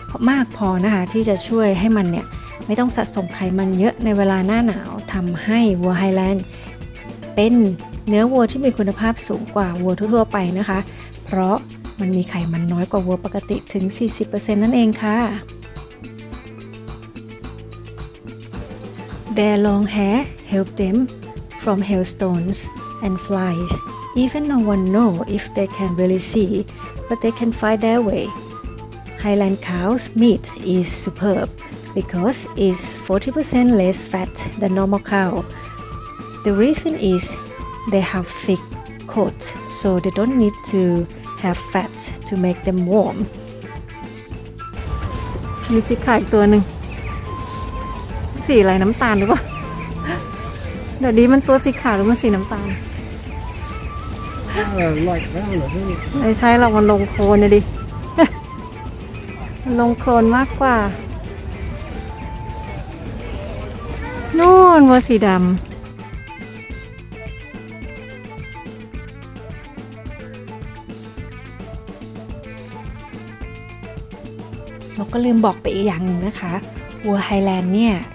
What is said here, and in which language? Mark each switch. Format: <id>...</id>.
<th>มากพอนะคะที่จะช่วยให้มันเนี่ยไม่ต้องสะสมไขมันเยอะในเวลาหน้าหนาวทำให้วัวไฮแลนด์เป็นเนื้อวัวที่มีคุณภาพสูงกว่าวัวทั่วๆไปนะคะเพราะมันมีไขมันน้อยกว่าวัวปกติถึง 40% นั่นเองค่ะ</th> <en>Their long hair help them from hailstones and flies. Even no one know if they can really see, but they can find their way. Highland cow's meat is superb because it's 40% less fat than normal cow. The reason is they have thick coat, so they don't need to have fat to make them warm.</en> <th>มีสีขาวอีกตัวหนึ่งสีอะไรน้ำตาลหรือเปล่าเดี๋ยวนี้มันตัวสีขาวหรือมันสีน้ำตาล</th> <en>Like round, I think.</en> <th>ไม่ใช่เรามันลงโคลนนะดิ มันลงโคลนมากกว่านู่นวัวสีดำเราก็ลืมบอกไปอีกอย่างหนึ่งนะคะวัวไฮแลนด์เนี่ย</th>